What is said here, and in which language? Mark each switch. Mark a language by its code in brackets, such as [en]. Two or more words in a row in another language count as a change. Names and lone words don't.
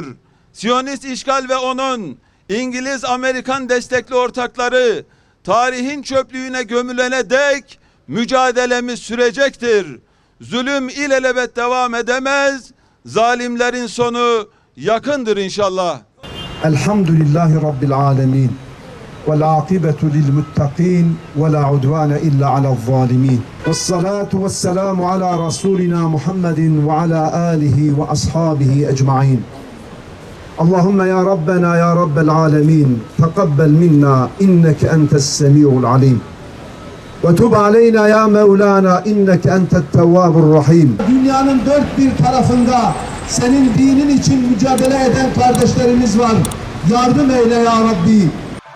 [tr] Siyonist işgal ve onun İngiliz-Amerikan destekli ortakları tarihin çöplüğüne gömülene dek mücadelemiz sürecektir. Zulüm ilelebet devam edemez. Zalimlerin sonu yakındır inşallah. [ar] الحمد لله رب العالمين. والعاقبة للمتقين ولا عدوان إلا على الظالمين والصلاة والسلام على رسولنا محمد وعلى آله وأصحابه أجمعين اللهم يا ربنا يا رب العالمين تقبل منا إنك أنت السميع العليم وتب علينا يا مولانا إنك أنت التواب الرحيم. [tr] Dünyanın dört bir tarafında senin dinin için mücadele eden kardeşlerimiz var. Yardım eyle ya Rabbi.